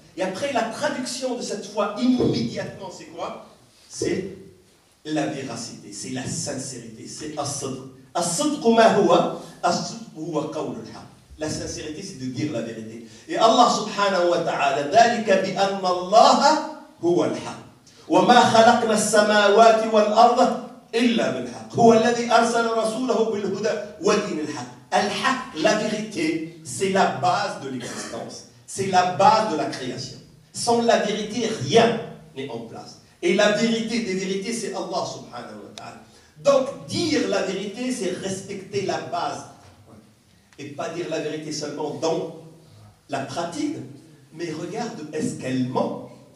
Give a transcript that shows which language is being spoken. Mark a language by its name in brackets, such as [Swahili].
[French] Et après, la traduction de cette foi immédiatement, c'est quoi? C'est la véracité, c'est la sincérité, c'est as-sidq. [Arabic] As-sidq ma huwa? As-sidq huwa qawlul haqq. [French] La sincérité, c'est de dire la vérité. [Arabic] Et Allah subhanahu wa ta'ala, dhalika bi anna Allah huwa al-haqq. Wa ma khalaqna as-samawati wal-ardha إلا بالحق هو الذي أرسل رسوله بالهدى ودين الحق. [French] الحق, la vérité, c'est la base de l'existence, c'est la base de la création. Sans la vérité, rien n'est en place. Et la vérité des vérités, c'est Allah subhanahu wa ta'ala. Donc dire la vérité, c'est respecter la base. Et pas dire la vérité seulement dans la pratique, mais regarde, est-ce qu'elle ment?